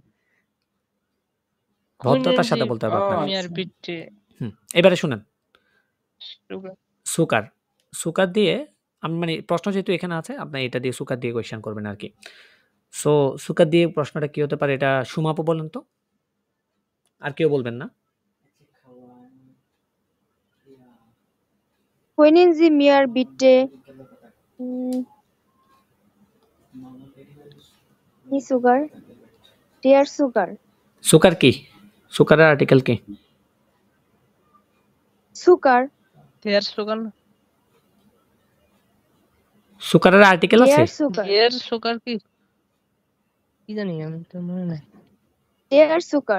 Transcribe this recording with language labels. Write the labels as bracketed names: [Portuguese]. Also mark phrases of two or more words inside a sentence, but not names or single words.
[Bangla] ভদ্রতার সাথে বলতে হবে আপনাকে। [German] mir bitte [Bangla] এবারে শুনেন। সুগার। সুকার। সুকার দিয়ে আমি মানে প্রশ্ন যেহেতু এখানে আছে, আপনি এটা দিয়ে সুকার দিয়ে কোয়েশ্চেন করবেন আরকি। সো সুকার দিয়ে প্রশ্নটা কি হতে পারে? এটা সুমাপু বলেন তো? আর কেউ বলবেন না? [German] Können Sie mir bitte die Sugar? Der Sugar. [Bangla] সুকার কি? সুকারের আর্টিকেল কি? Sugar. [German] der Sugar [Bangla] না? সুকারের আর্টিকেল আছে? [German] Der Sugar. der Sugar [Bangla] কি? কি জানি আমি তো মনে নাই। [German] Der Sugar.